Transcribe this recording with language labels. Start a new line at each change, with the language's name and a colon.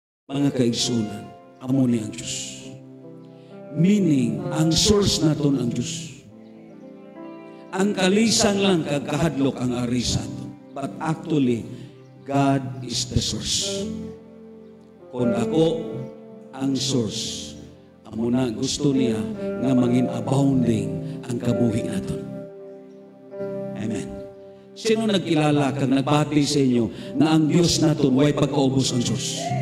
Hiligaynon: Mga kaigsunan, amo ni ang Diyos. Meaning, ang source naton ang Diyos. Ang kalisan lang kagkahadlok ang ari sa aton.
English: But actually, God is the source.
Hiligaynon: Kung ako ang source, amo na gusto niya nga mangin abounding ang kabuhi naton. Amen. Sino nagkilala kang nagbati sa inyo na ang Diyos naton way pagkaubos ang Diyos?